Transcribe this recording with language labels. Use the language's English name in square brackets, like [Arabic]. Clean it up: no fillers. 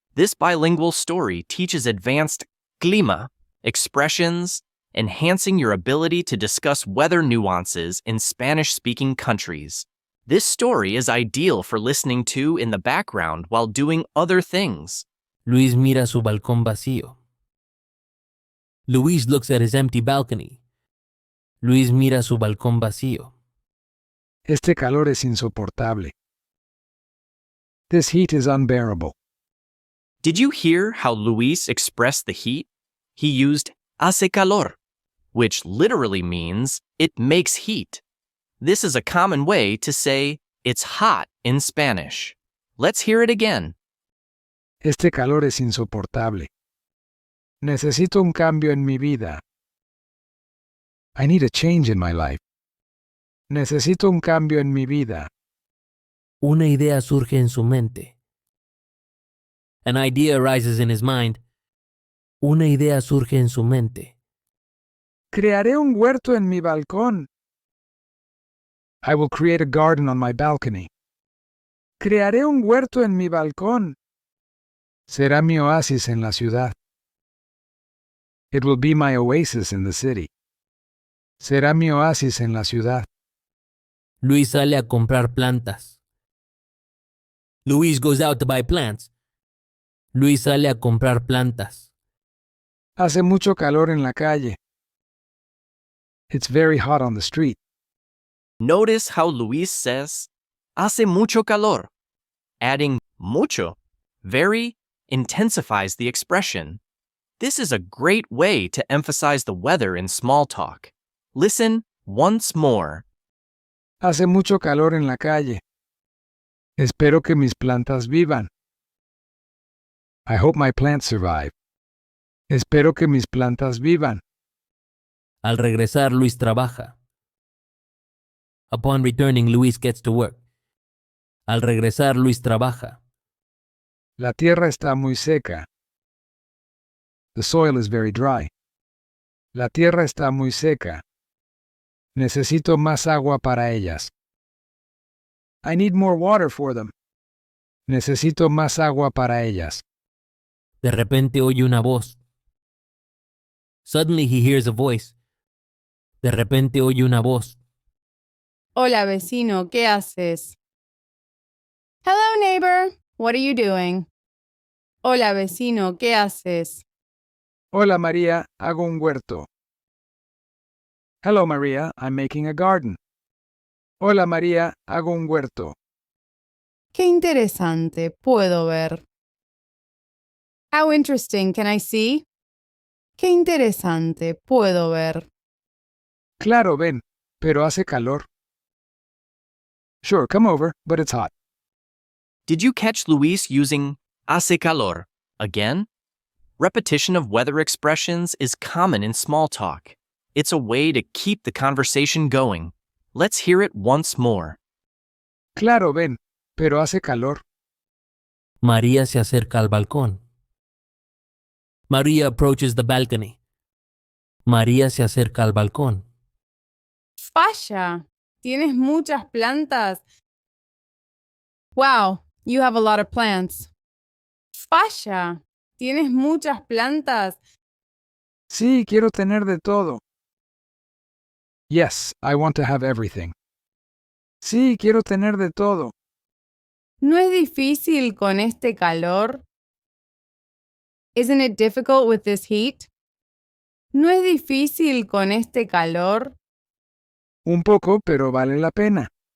[English] This bilingual story teaches advanced clima expressions, enhancing your ability to discuss weather nuances in Spanish-speaking countries. This story is ideal for listening to in the background while doing other things. [Spanish] Luis mira su balcón vacío. [English] Luis looks at his empty balcony. [Spanish] Luis mira su balcón vacío. Este calor es insoportable. [English] This heat is unbearable. Did you hear how Luis expressed the heat? He used hace calor, which literally means it makes heat. This is a common way to say it's hot in Spanish. Let's hear it again. [Spanish] Este calor es insoportable. Necesito un cambio en mi vida. [English] I need a change in my life. [Spanish] Necesito un cambio en mi vida. Una idea surge en su mente. [English] An idea arises in his mind. [Spanish] Una idea surge en su mente. Crearé un huerto en mi balcón. [English] I will create a garden on my balcony. [Spanish] Crearé un huerto en mi balcón. Será mi oasis en la ciudad. [English] It will be my oasis in the city. [Spanish] Será mi oasis en la ciudad. Luis sale a comprar plantas. [English] Luis goes out to buy plants. [Spanish] Luis sale a comprar plantas. Hace mucho calor en la calle. [English] It's very hot on the street. Notice how Luis says, hace mucho calor. Adding mucho, very, intensifies the expression. This is a great way to emphasize the weather in small talk. Listen once more. [Spanish] Hace mucho calor en la calle. Espero que mis plantas vivan. [English] I hope my plants survive. [Spanish] Espero que mis plantas vivan. Al regresar, Luis trabaja. [English] Upon returning, Luis gets to work. [Spanish] Al regresar, Luis trabaja. La tierra está muy seca. [English] The soil is very dry. [Spanish] La tierra está muy seca. Necesito más agua para ellas. [English] I need more water for them. [Spanish] Necesito más agua para ellas. De repente oye una voz. [English] Suddenly he hears a voice. [Spanish] De repente oye una voz. Hola, vecino, ¿qué haces? [English] Hello, neighbor. What are you doing? [Spanish] Hola, vecino, ¿qué haces? Hola María, hago un huerto. [English] Hello Maria, I'm making a garden. [Spanish] Hola María, hago un huerto. Qué interesante, puedo ver. [English] How interesting, can I see? [Spanish] Qué interesante, puedo ver. Claro, ven, pero hace calor. [English] Sure, come over, but it's hot. Did you catch Luis using hace calor again? Repetition of weather expressions is common in small talk. It's a way to keep the conversation going. Let's hear it once more. [Spanish] Claro, ven, pero hace calor. María se acerca al balcón. [English] María approaches the balcony. [Spanish] María se acerca al balcón. Vaya, tienes muchas plantas. [English] Wow, you have a lot of plants. [Spanish] Vaya, tienes muchas plantas. Sí, quiero tener de todo. [English] Yes, I want to have everything. [Spanish] Sí, quiero tener de todo. ¿No es difícil con este calor? [English] Isn't it difficult with this heat? [Spanish] ¿No es difícil con este calor? Un poco, pero vale la pena.